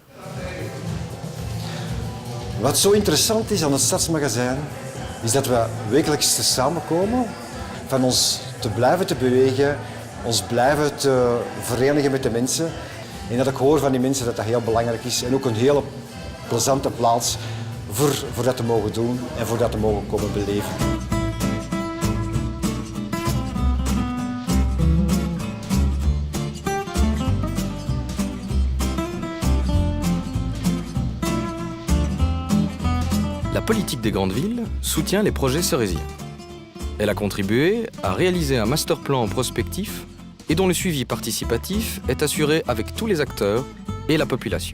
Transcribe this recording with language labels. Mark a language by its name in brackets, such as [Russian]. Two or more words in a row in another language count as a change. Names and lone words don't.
[Dutch] Wat zo interessant is aan het Stadsmagazijn, is dat we wekelijks samenkomen van ons te blijven te bewegen, ons blijven te verenigen met de mensen. En dat ik hoor van die mensen dat dat heel belangrijk is en ook een hele plezante plaats voor dat te mogen doen en voor dat te mogen komen beleven. [French] La politique des grandes villes soutient les projets cerésiens. Elle a contribué à réaliser un master-plan prospectif et dont le suivi participatif est assuré avec tous les acteurs et la population.